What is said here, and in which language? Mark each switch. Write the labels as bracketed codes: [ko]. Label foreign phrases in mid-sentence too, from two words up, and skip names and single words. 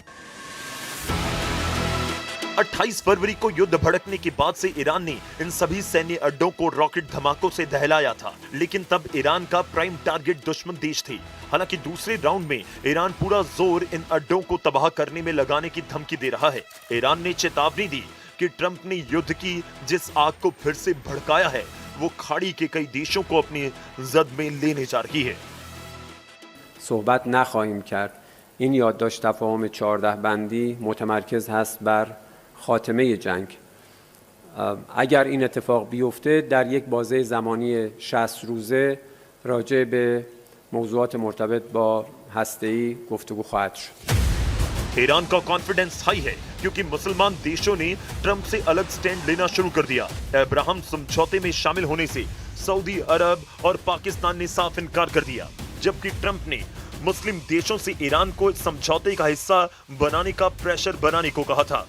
[hi] 28 फरवरी को युद्ध भड़कने के बाद से ईरान ने इन सभी सैन्य अड्डों को रॉकेट धमाकों से दहलाया था, लेकिन तब ईरान का [en] prime target [hi] दुश्मन देश थे। हालांकि दूसरे राउंड में ईरान पूरा जोर इन अड्डों को तबाह करने में लगाने की धमकी दे रहा है। ईरान ने चेतावनी दी कि ट्रंप ने युद्ध की जिस आग को फिर से भड़काया है, वो खाड़ी के कई देशों को अपनी जद में लेने जा रही है। [fa] صحبت نخواهیم کرد. این یادداشت تفاهم 14 بندی متمرکز هست بر خاتمه جنگ. اگر این اتفاق بیفته در یک بازه زمانی 60 روزه راجع به موضوعات مرتبط با هسته‌ای گفتگو خواهد شد. [hi] ईरान का [en] confidence high [hi] है क्योंकि मुसलमान देशों ने ट्रंप से अलग स्टैंड लेना शुरू कर दिया। अब्राहम समझौते में शामिल होने से सऊदी अरब और पाकिस्तान ने साफ इनकार कर दिया, जबकि ट्रंप ने मुस्लिम देशों से ईरान को समझौते का हिस्सा बनाने का प्रेशर बनाने को कहा था।